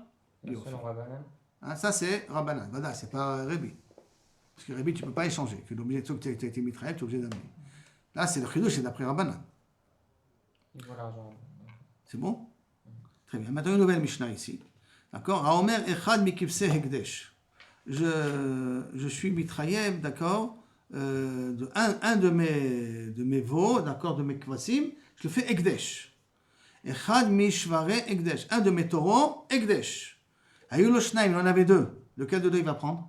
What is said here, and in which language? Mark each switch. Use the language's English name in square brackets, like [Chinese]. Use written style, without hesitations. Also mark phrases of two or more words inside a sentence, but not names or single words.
[French] Selon Rabbanan. Hein, ça c'est Rabbanan, voilà, c'est pas Rébi. Parce que Rébi, tu ne peux pas échanger. Tu es obligé, tu as été mitrayev, tu es obligé d'amener. Là, c'est le chidouche, c'est d'après Rabbanan. Il vaut l'argent. C'est bon? Très bien. Maintenant, une nouvelle Mishnah ici. D'accord? [Hebrew] האומר אחד מכבשי הקדש. [French] Je suis mitrayev, d'accord? Un de mes veaux, d'accord, de mes kvasim, je le fais ekdesh. [Hebrew] אחד משוורי הקדש. [French] Un de mes taureaux, ekdesh. [Hebrew] היו לו שנים, [French] il en avait deux. Lequel de deux il va prendre?